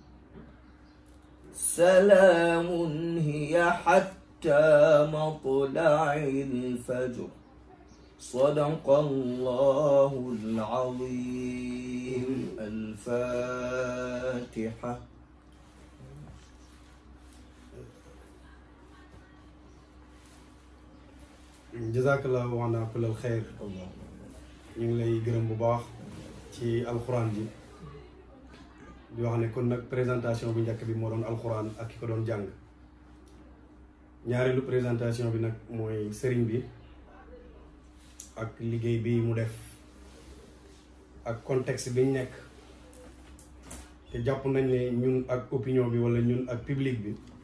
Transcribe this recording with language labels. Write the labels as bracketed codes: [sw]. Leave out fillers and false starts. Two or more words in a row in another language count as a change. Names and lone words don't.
[ar] سلام هي حتى مطلع الفجر صدق الله العظيم الفاتحة جزاك الله وإيانا كل الخير [wo] ñu ngi lay gërëm bu baax ci alxuraan ji di wax ne kon nag présentation bu njëkk bi moo doon alxuraan ak ki ko doon jàng ñaareelu présentation bi nag mooy sëriñ bi ak liggéey bi mu def ak contexte bi ñu nekk te jàpp nañ ne ñun ak opinion bi wala ñun ak public bi